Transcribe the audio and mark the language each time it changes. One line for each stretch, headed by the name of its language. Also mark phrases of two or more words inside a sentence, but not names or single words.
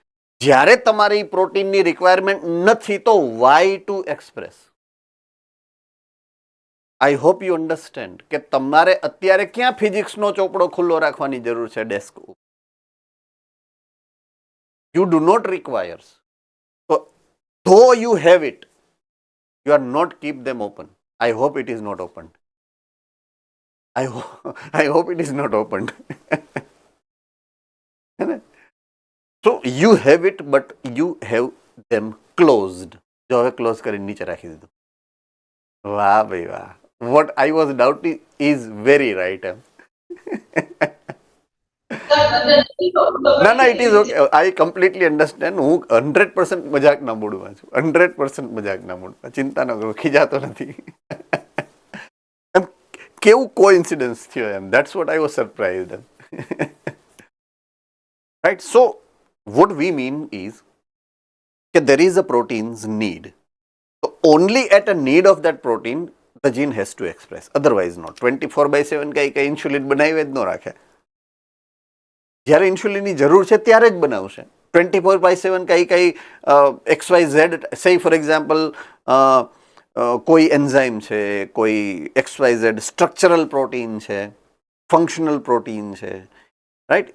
Gujarati: જ્યારે તમારી પ્રોટીનની રિક્વાયરમેન્ટ નથી તો
English: why to express? I hope you understand
Gujarati: કે તમારે અત્યારે ક્યાં ફિઝિક્સનો ચોપડો ખુલ્લો રાખવાની જરૂર છે ડેસ્ક ઉપર?
English: you do not requires. તો though you have it, you are not keep them open. I hope it is not opened. I hope it is not opened. So you have it, but you have them closed.
Gujarati: જો હવે ક્લોઝ કરીને નીચે રાખી દીધું. વાહ ભાઈ વાહ.
English: What I was doubting is very right. ના, it is okay. I completely understand.
Gujarati: હું 100% મજાકના મૂડમાં છું. 100% મજાકના મૂડમાં. ચિંતા ન કરો, ખીજાતો નથી. એમ કેવું કોઇન્સિડન્સ થયો એમ.
English: That's what I was surprised. Right? So what we mean is that there is a protein's need. So only at a need of that protein the gene has to express. Otherwise not.
Gujarati: 24/7 કઈ ઇન્સ્યુલિન બનાવી જ ન રાખે. જ્યારે ઇન્સ્યુલિનની જરૂર છે ત્યારે જ બનાવશે. 24/7 કઈ XYZ,
English: say for example
Gujarati: કોઈ એન્ઝાઇમ છે, કોઈ XYZ
English: structural protein
Gujarati: છે,
English: functional protein
Gujarati: છે, રાઈટ?